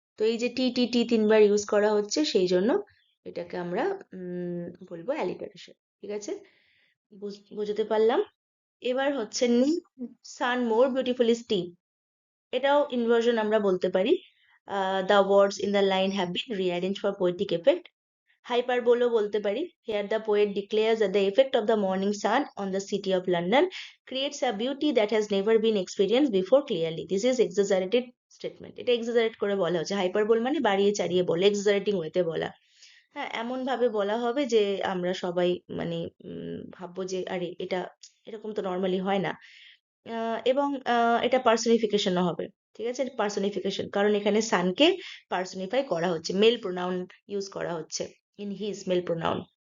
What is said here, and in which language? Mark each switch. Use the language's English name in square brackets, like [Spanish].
[Bangla] তো এই যে টি টি টি তিনবার ইউজ করা হচ্ছে, সেই জন্য এটাকে আমরা বলবো অ্যালিটারেশন। ঠিক আছে, বুঝতে পারলাম। এবার হচ্ছে [English] sun more beautifully steep, [Bangla] এটাও ইনভার্সন আমরা বলতে পারি। [English] The words in the line have been rearrange for poetic effect. [Bangla] হাইপারবোলও বলতে পারি। [English] Here the poet declares that the effect of the morning sun on the city of London creates a beauty that has never been experienced before clearly. This is exaggerated statement. [Bangla] এটা exaggerate করে বলা হচ্ছে। Hyperbole মানে বাড়িয়ে চাড়িয়ে বলে, এক্সাজারেটিং ওয়েতে বলা। হ্যাঁ, এমন ভাবে বলা হবে যে আমরা সবাই মানে ভাববো যে আরে এটা এরকম তো নর্মালি হয় না। এবং এটা পার্সনিফিকেশনও হবে। ঠিক আছে, পার্সনিফিকেশন, কারণ এখানে সানকে পার্সনিফাই করা হচ্ছে, মেল প্রোনাউন ইউজ করা হচ্ছে, [English] In his male pronoun.